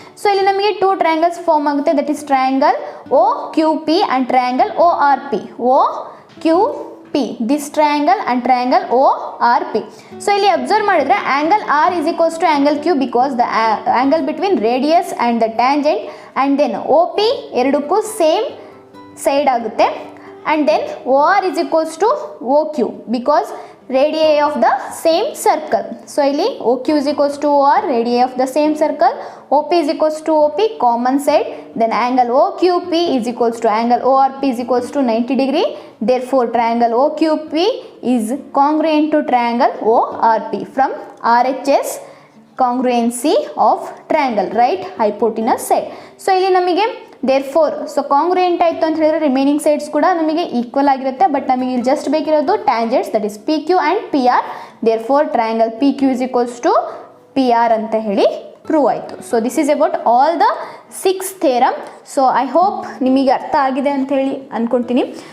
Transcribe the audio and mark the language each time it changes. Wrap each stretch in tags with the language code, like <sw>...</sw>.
<en>so</en> <kn>ಇಲ್ಲಿ ನಮಗೆ</kn> <en>Two triangles form ಆಗುತ್ತೆ, that is triangle O Q P and triangle O R P. O Q P, this triangle and triangle O R P. So</en> <kn>ಇಲ್ಲಿ observe ಮಾಡಿದ್ರೆ</kn> <en>angle R is equals to angle Q because the angle between radius and the tangent and then O P</en> <kn>ಎರಡಕ್ಕೂ</kn> <en>Same side ಆಗುತ್ತೆ. And then OR is equals to OQ because radii of the same circle. So</en> <kn>ಇಲ್ಲಿ</kn> <en>OQ is equals to OR, radii of the same circle. OP is equals to OP, common side. Then angle OQP is equals to angle ORP is equals to 90 degree. Therefore triangle OQP is congruent to triangle ORP from RHS congruency of triangle, right hypotenuse side.</en> <kn>So ಇಲ್ಲಿ ನಮಗೆ</kn> <en>therefore so congruent</en> <kn>ಆಯಿತು ಅಂತ ಹೇಳಿದ್ರೆ</kn> <en>remaining sides</en> <kn>ಕೂಡ ನಮಗೆ equal ಆಗಿರುತ್ತೆ.</kn> <en>but</en> <kn>ನಮಗೆ ಇಲ್ಲಿ</kn> <en>just</en> <kn>ಬೇಕಿರೋದು</kn> <en>Tangents, that is P Q and P R. therefore triangle P Q is equals to P R</en> <kn>ಅಂತ ಹೇಳಿ ಪ್ರೂವ್ ಆಯಿತು.</kn> <en>So this is about all the 6 theorem. So I hope</en> <kn>ನಿಮಗೆ ಅರ್ಥ ಆಗಿದೆ ಅಂತ ಹೇಳಿ ಅಂದ್ಕೊಳ್ತೀನಿ.</kn>